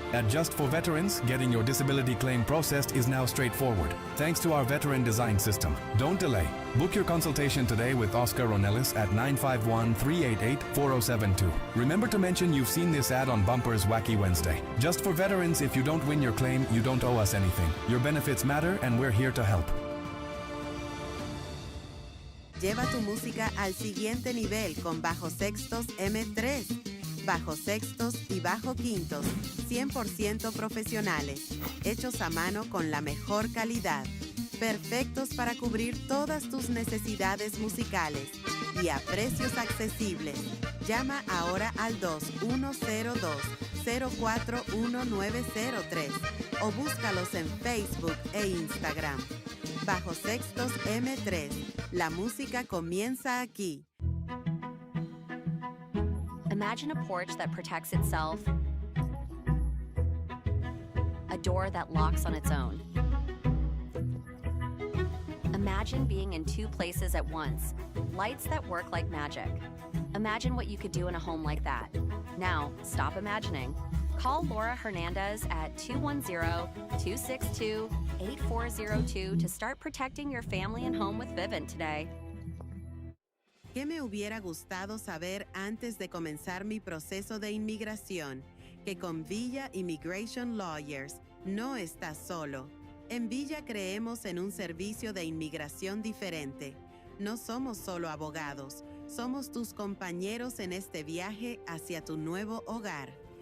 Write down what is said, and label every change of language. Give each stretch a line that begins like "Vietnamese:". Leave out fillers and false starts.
English: At Just for Veterans, getting your disability claim processed is now straightforward, thanks to our veteran design system. Don't delay. Book your consultation today with Oscar Ronellis at 951-388-4072. Remember to mention you've seen this ad on Bumper's Wacky Wednesday. Just for Veterans, if you don't win your claim, you don't owe us anything. Your benefits matter, and we're here to help.
Spanish: Lleva tu música al siguiente nivel con bajos sextos M3. Bajos sextos y bajo quintos, 100% profesionales, hechos a mano con la mejor calidad. Perfectos para cubrir todas tus necesidades musicales y a precios accesibles. Llama ahora al 2102-041903 o búscalos en Facebook e Instagram. Bajo Sextos M3. La música comienza aquí.
English: Imagine a porch that protects itself, a door that locks on its own. Imagine being in two places at once, lights that work like magic. Imagine what you could do in a home like that. Now, stop imagining. Call Laura Hernandez at 210-262-8402 to start protecting your family and home with Vivint today.
Spanish: ¿Qué me hubiera gustado saber antes de comenzar mi proceso de inmigración? Que con Villa Immigration Lawyers no estás solo. En Villa creemos en un servicio de inmigración diferente. No somos solo abogados, somos tus compañeros en este viaje hacia tu nuevo hogar.